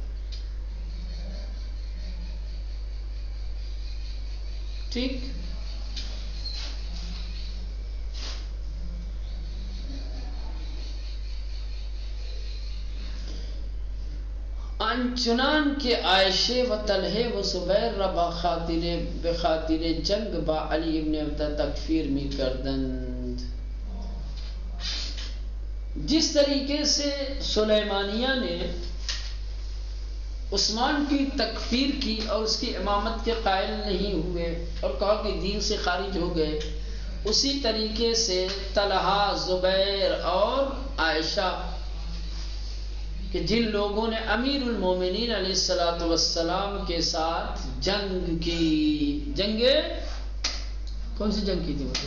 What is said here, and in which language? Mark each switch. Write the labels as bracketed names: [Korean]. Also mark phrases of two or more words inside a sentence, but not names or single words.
[Persian] ٹھیک، چنان کے عائشہ و طلحہ و زبیر را بخاطر جنگ با علی ابن ابی تکفیر می کردند. [Urdu] جس طریقے سے سلیمانیہ نے عثمان کی تکفیر کی اور اس کی امامت کے قائل نہیں ہوئے اور کہا کہ دین سے خارج ہو گئے، اسی طریقے سے طلحہ، زبیر اور عائشہ کہ جن لوگوں نے امیر المومنین علیہ الصلوۃ والسلام کے ساتھ جنگ کی، کون سی جنگ کی تھی؟